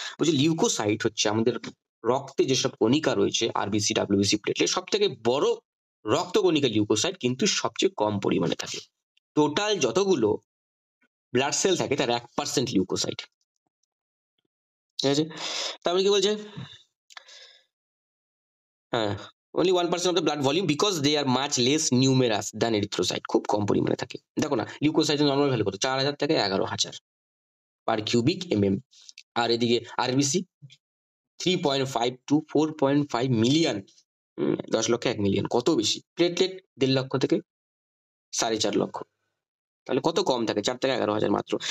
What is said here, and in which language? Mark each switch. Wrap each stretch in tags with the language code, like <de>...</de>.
<bn>বলছে লিউকোসাইট হচ্ছে আমাদের রক্তে যেসব কণিকা রয়েছে, আরবিসি, ডাব্লিউবিসি, প্লেটলেট, সব থেকে বড় রক্তকণিকা লিউকোসাইট, কিন্তু সবচেয়ে কম পরিমাণে থাকে। টোটাল যতগুলো ব্লাড সেল থাকে তার 1% লিউকোসাইট, ঠিক আছে? তারপরে কি বলছে, হ্যাঁ,</bn> <en>only 1% of the blood volume because they are much less numerous than erythrocyte,</en> <bn>খুব কম পরিমাণে থাকে। দেখো না, লিউকোসাইটের নরমাল ভ্যালু কত, 4000 থেকে 11000 পার কিউবিক এমএম। আর এদিকে আরবিসি 3.5 to 4.5 মিলিয়ন, 10 লক্ষ 1 মিলিয়ন, কত বেশি। প্লেটলেট 1.5 লক্ষ থেকে 4.5 লক্ষ, তাহলে কত কম থাকে, 4 থেকে 11,000 মাত্র।</bn>